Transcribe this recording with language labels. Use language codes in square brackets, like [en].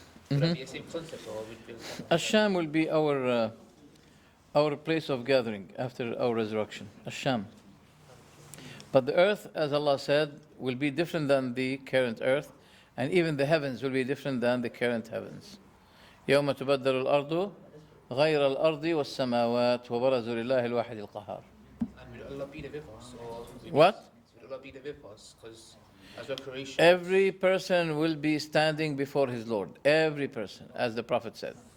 [en] Would that be the same concept, or would it be? Asham will be our place of gathering after our resurrection. Asham. But the earth, as Allah said, will be different than the current earth, and even the heavens will be different than the current heavens. [ar] يوم تبدل الأرض غير الأرض والسماوات وبرزوا لله الواحد القهار. [en] And will Allah be there with us, or What? will Allah be there with us? Because as we're creation, Every person will be standing before his Lord. Every person, as the Prophet said.